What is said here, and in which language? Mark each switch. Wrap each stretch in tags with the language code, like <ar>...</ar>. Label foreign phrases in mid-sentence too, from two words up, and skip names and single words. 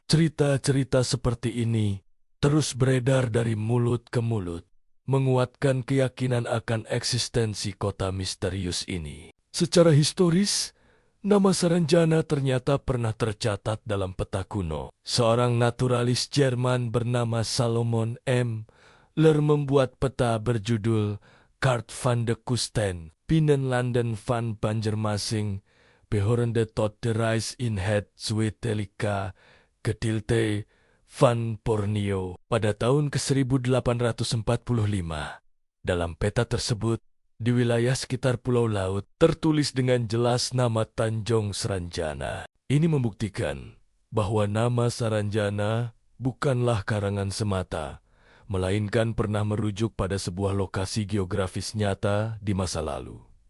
<id>Cerita-cerita seperti ini terus beredar dari mulut ke mulut, menguatkan keyakinan akan eksistensi kota misterius ini. Secara historis, nama Saranjana ternyata pernah tercatat dalam peta kuno. Seorang naturalis Jerman bernama Salomon M. Ler membuat peta berjudul Kaart van de Kusten, Binnenlanden van Banjarmasin, behorende tot de reis in het Zuidelijke Gedeelte van Borneo pada tahun ke-1845. Dalam peta tersebut, di wilayah sekitar Pulau Laut, tertulis dengan jelas nama Tanjung Saranjana. Ini membuktikan bahwa nama Saranjana bukanlah karangan semata, melainkan pernah merujuk pada sebuah lokasi geografis nyata di masa lalu.</id>